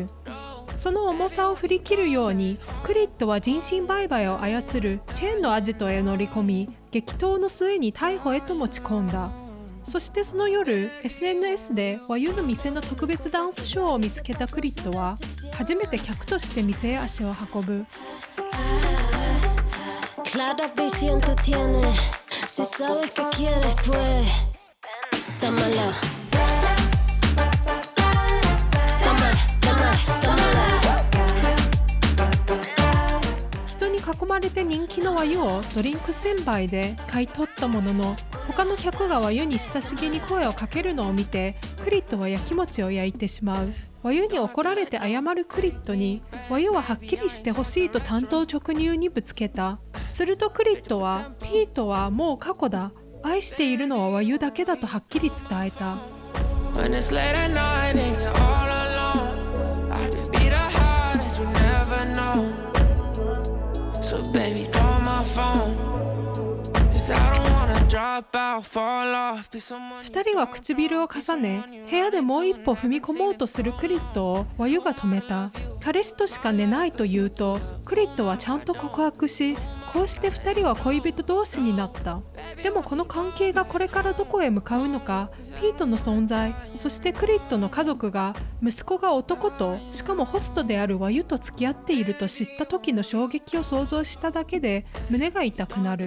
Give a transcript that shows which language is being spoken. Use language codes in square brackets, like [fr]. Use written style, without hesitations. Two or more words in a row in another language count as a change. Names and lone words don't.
[ja] その重さを振り切るようにクリッドは人身売買を操るチェーンのアジトへ乗り込み、激闘の末に逮捕へと持ち込んだ。そしてその夜 SNS でワユの店の特別ダンスショーを見つけたクリッドは初めて客として店へ足を運ぶ。 [es] Clara visión tú tienes, si sabes que quieres pues dámelo, dámela. [ja] 人に囲まれて人気のワユをドリンク1000杯で買い取ったものの、他の客がワユに親しげに声をかけるのを見てクリッドはやきもちを焼いてしまう。ワユに怒られて謝るクリッドにワユははっきりしてほしいと単刀直入にぶつけた。するとクリッドはピートはもう過去だ、愛しているのはワユだけだとはっきり伝えた。 [en] When it's late at night and you're all alone, I could be the heart that you never know. So baby, call my phone, 'cause I don't wanna drop out, fall off, be someone. [ja] 2 人は唇を重ね、部屋でもう一歩踏み込もうとするクリッドをワユが止めた。彼氏としか寝ないと言うと、クリッドはちゃんと告白し、こうして2人は恋人同士になった。でもこの関係がこれからどこへ向かうのか、ピートの存在、そしてクリッドの家族が息子が男と、しかもホストであるワユと付き合っていると知った時の衝撃を想像しただけで胸が痛くなる。